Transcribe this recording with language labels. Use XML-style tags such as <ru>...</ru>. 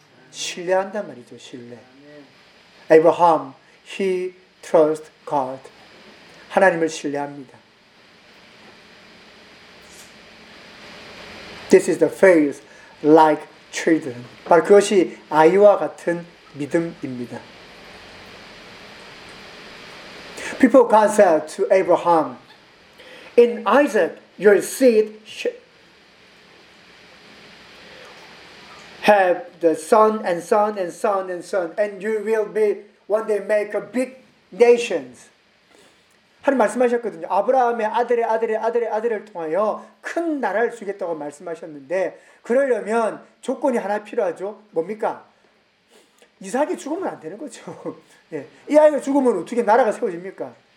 <ko>신뢰한단 말이죠. 신뢰.</ko> <en>Abraham, he trusts God.</en> <ko>하나님을 신뢰합니다.</ko> <en>This is the faith like children.</en> <ko>바로 그것이 아이와 같은 믿음입니다.</ko> <en>People God said to Abraham, "In Isaac, your seed have the son and son and son and son, and you will be one day make a big nations."</en> <ko>하나님 말씀하셨거든요. 아브라함의 아들의 아들의 아들의 아들을 통하여 큰 나라를 주겠다고 말씀하셨는데 그러려면 조건이 하나 필요하죠. 뭡니까? 이삭이 죽으면 안 되는 거죠. 예. 이 아이가 죽으면 어떻게 나라가 세워집니까?</ko>